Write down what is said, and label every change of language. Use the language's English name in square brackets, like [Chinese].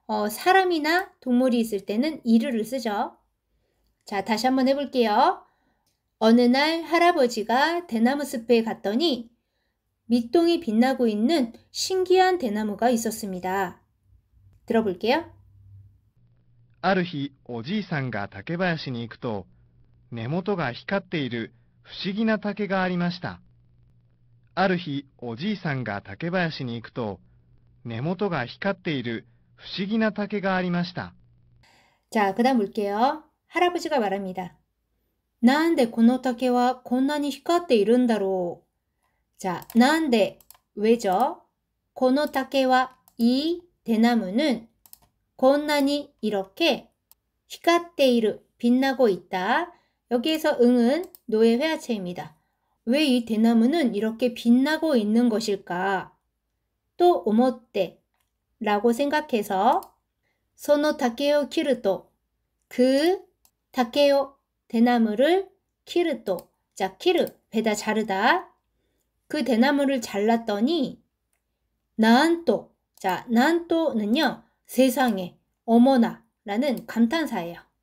[Korean] 사람이나 동물이 있을 때는 이르를 쓰죠. 자, 다시 한번 해볼게요. 어느 날 할아버지가 대나무 숲에 갔더니 밑동이 빛나고 있는 신기한 대나무가 있었습니다. 들어볼게요. [Japanese] ある日、おじいさんが竹林に行くと、根元が光っている不思議な竹がありました。ある日、おじいさんが竹林に行くと、根元が光っている不思議な竹がありました。 [Korean] 자, 그 다음 볼게요. 할아버지가 말합니다. [Japanese] なんでこの竹はこんなに光っているんだろう。 [Korean] 자, [Japanese] なんで [Korean] 왜죠? [Japanese] この竹は [Korean] 이 대나무는 [Japanese] こんなに [Korean] 이렇게 [Japanese] 光っている [Korean] 빛나고 있다. 여기에서 응은 노의 회화체입니다. 왜 이 대나무는 이렇게 빛나고 있는 것일까? 또 오모떼 라고 생각해서 [Japanese] その竹を切ると [Korean] 그 다케요 대나무를 키르또 자 키르 베다 자르다 그 대나무를 잘랐더니 난또 자 난또는요 세상에 어머나 라는 감탄사예요.